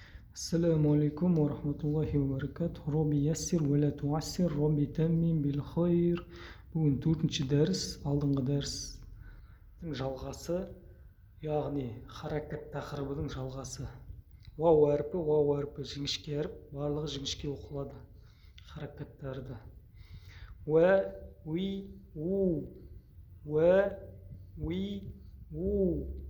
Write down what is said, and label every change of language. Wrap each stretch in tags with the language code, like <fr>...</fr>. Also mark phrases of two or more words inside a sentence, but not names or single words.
<ar>السلام عليكم ورحمة الله وبركاته. ربي يسر ولا تعسر، ربي تمم بالخير.</ar> <kk>Бүгін төртінші дәріс, алдыңғы дәрістің жалғасы, яғни харакат тақырыбының жалғасы. Вау әрпі жіңішке әріп, барлығы жіңішке оқылады харакаттарды. Уә, уи, у, уә, уи, у.</kk>